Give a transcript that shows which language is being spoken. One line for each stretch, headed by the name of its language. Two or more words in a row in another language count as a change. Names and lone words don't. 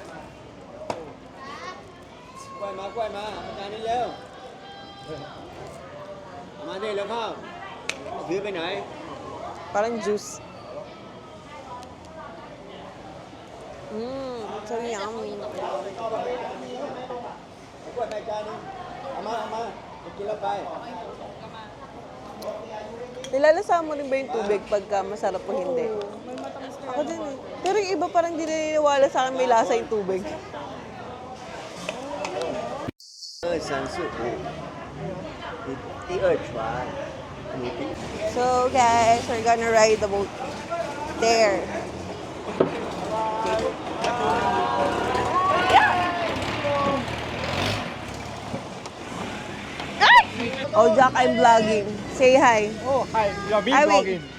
Thai: กล้วยมาอาจารย์นี่เร็วมาดิแล้วเข้าถือไปไหน
Filipino: Parang juice.
English: So yummy.
Thai: กล้วยไปจานนึงเอามาไปกินแล้วไป
Filipino: Nilalasa mo rin ba yung tubig pagka masarap o hindi? Ako din eh. Pero yung iba parang di naniniwala sa akin may lasa yung tubig.
Chinese: 2、3、4、5第二船你第
English: So guys, we're gonna ride the boat there. Oh, Jack, I'm vlogging. Say hi. Oh, hi. You are being Hi, wait. vlogging.